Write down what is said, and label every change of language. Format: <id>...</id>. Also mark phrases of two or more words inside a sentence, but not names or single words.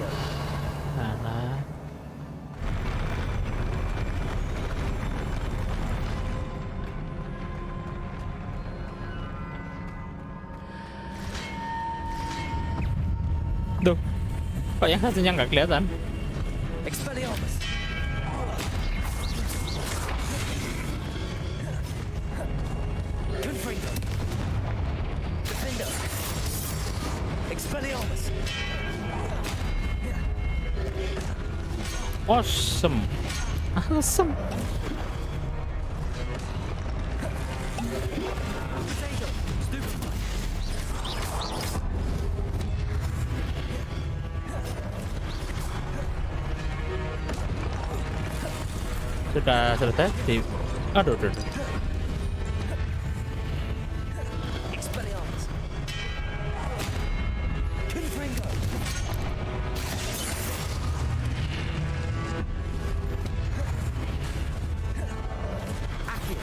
<id>Alah. Duh, kok yang satunya nggak kelihatan? Expelliarmus. Confringo. Defendo. Expelliarmus. Awesome. Awesome. Sudah selesai di aduh. Expelliarmus. Confringo. Accio.</id>